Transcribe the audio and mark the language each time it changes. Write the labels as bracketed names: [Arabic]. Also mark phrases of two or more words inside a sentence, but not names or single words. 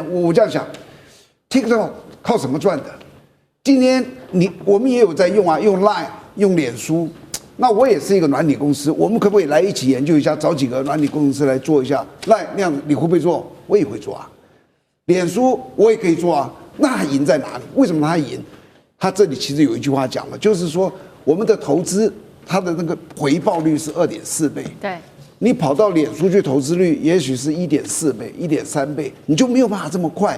[Chinese] 我這樣想 ，TikTok 靠什麼賺的？今天我們也有在用啊，用 Line 用臉書。那我也是一個軟體公司，我們可不可以來一起研究一下，找幾個軟體公司來做一下 Line 那樣你會不會做？我也會做啊。臉書我也可以做啊。那它贏在哪裡？為什麼它贏？它這裡其實有一句話講的，就是說我們的投資它的那個回報率是2.4倍。對。你跑到臉書去投資率，也許是1.4倍、1.3倍，你就沒有辦法這麼快。